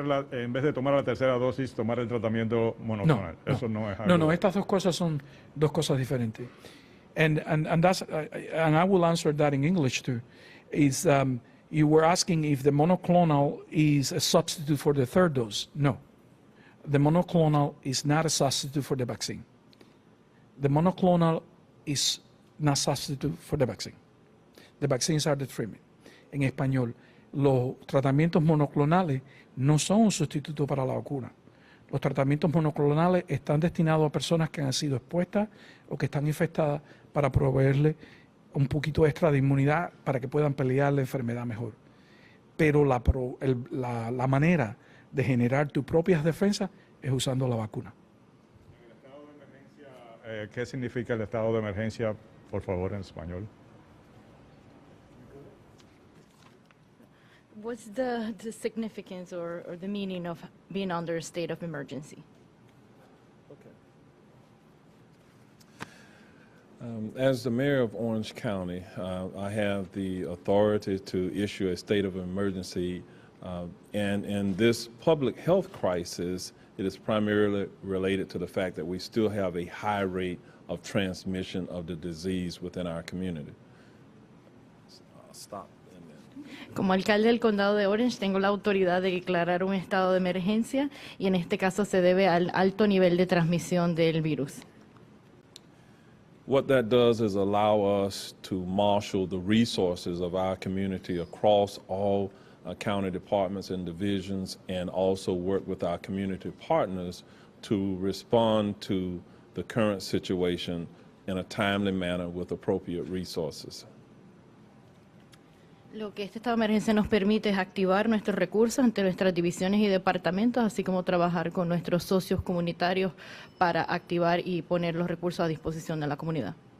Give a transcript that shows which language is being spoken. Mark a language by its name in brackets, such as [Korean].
[Spanish] En vez de tomar la tercera dosis, tomar el tratamiento monoclonal. Eso no es algo. No, estas dos cosas son dos cosas diferentes. [English] And I will answer that in English too. Is you were asking if the monoclonal is a substitute for the third dose. No, the monoclonal is not a substitute for the vaccine. The monoclonal is not substitute for the vaccine. The vaccines are the treatment. [Spanish] En español, los tratamientos monoclonales no son un sustituto para la vacuna. Los tratamientos monoclonales están destinados a personas que han sido expuestas o que están infectadas para proveerle un poquito extra de inmunidad para que puedan pelear la enfermedad mejor. Pero la manera de generar tus propias defensas es usando la vacuna. En el estado de emergencia, ¿qué significa el estado de emergencia, por favor, en español? [English] What's the significance or the meaning of being under a state of emergency? As the mayor of Orange County, I have the authority to issue a state of emergency, and in this public health crisis, it is primarily related to the fact that we still have a high rate of transmission of the disease within our community. I'll stop. [Spanish] Como alcalde del condado de Orange, tengo la autoridad de declarar un estado de emergencia y en este caso se debe al alto nivel de transmisión del virus. [English] What that does is allow us to marshal the resources of our community across all county departments and divisions, and also work with our community partners to respond to the current situation in a timely manner with appropriate resources. [Spanish] Lo que este estado de emergencia nos permite es activar nuestros recursos entre nuestras divisiones y departamentos, así como trabajar con nuestros socios comunitarios para activar y poner los recursos a disposición de la comunidad.